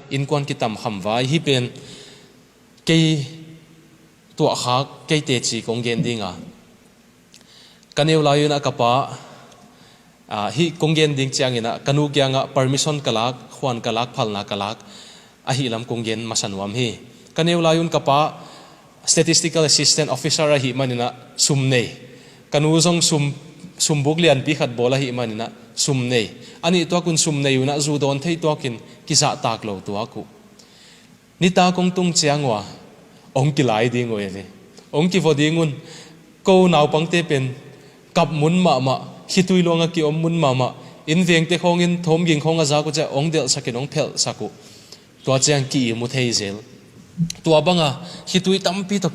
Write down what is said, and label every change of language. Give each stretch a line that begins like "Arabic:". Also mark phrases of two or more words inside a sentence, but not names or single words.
Tedim Chin: in quan ki tam ham vai hi pen ke tua khak ke te chi kong gen dinga kaneu la yuna kapa hi kong gen ding chiang ina kanu kyanga permission kalak khwan kalak phalna kalak a hi lam kong gen masanwam hi kaneu la yun kapa
English: statistical assistant officer
Tedim Chin: a hi manina sumne kanu zong sumbuk lian pi khat bola hi manina sumne ani to kun sumne yuna zu don thei to kin kisa tak lo to aku nita kong tung chiangwa ong ki lai ding oile ong ki vodingun ko naw pangte pen kap mun ma hitui longa ki om mun ma in veng te khong in thom ging khong aza ko cha ong del sakin ong phel saku to chang ki mu thei zel to banga hitui tampi to